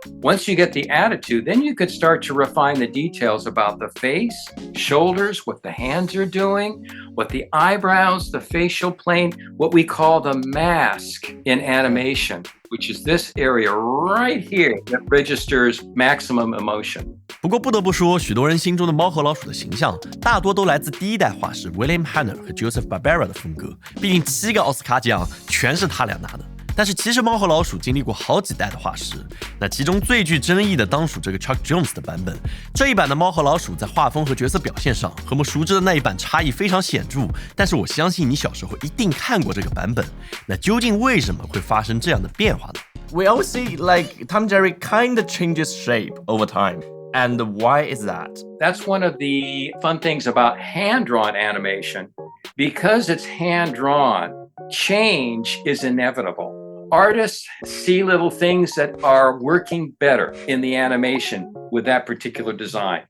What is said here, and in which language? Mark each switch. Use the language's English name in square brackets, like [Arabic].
[English] Once you get the attitude, then you could start to refine the details about the face, shoulders, what the hands are doing, what the eyebrows, the facial plane, what we call the mask in animation, which is this area right here that registers maximum emotion. [Chinese] 不过不得不说，许多人心中的猫和老鼠的形象大多都来自第一代画师 William Hanna 和 Joseph Barbera 的风格，毕竟7个奥斯卡奖全是他俩拿的。但是其实猫和老鼠经历过好几代的画师，那其中最具争议的当属这个 Chuck Jones 的版本。这一版的猫和老鼠在画风和角色表现上和我们熟知的那一版差异非常显著，但是我相信你小时候一定看过这个版本。那究竟为什么会发生这样的变化呢？ [English] We always see like Tom Jerry kind of changes shape over time. And why is that? That's one of the fun things about hand-drawn animation. Because it's hand-drawn, change is inevitable.Artists see little things that are working better in the animation with that particular design.